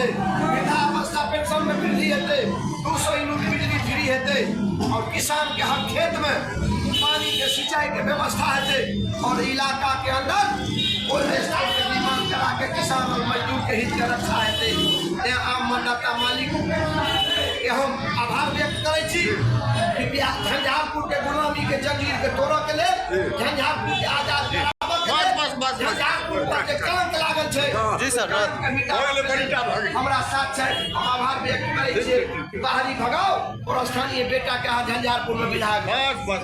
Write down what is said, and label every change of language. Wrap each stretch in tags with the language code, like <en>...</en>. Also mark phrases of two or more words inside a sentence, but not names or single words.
<mai>वृद्धावस्था पेंशन में वृद्धि हेते, 200 यूनिट बिजली फ्री हेते और किसान के हर खेत में पानी के सिंचाई के व्यवस्था हेते और इलाका के अंदर के निर्माण करा के किसान और मजदूर के हित के रक्षा हेते। आम मतदाता मालिक के हम आभार व्यक्त करे छी कि झंझारपुर के गुलामी के जंजीर के तोड़े के लिए, झंझारपुर के आजाद झंझारपुर पर के कलंक लागल छे। जी सर, हमरा साथ छे, हम आभार व्यक्त करे छी। बाहरी भगाओ और स्थानीय बेटा के झंझारपुर में विधायक</mai>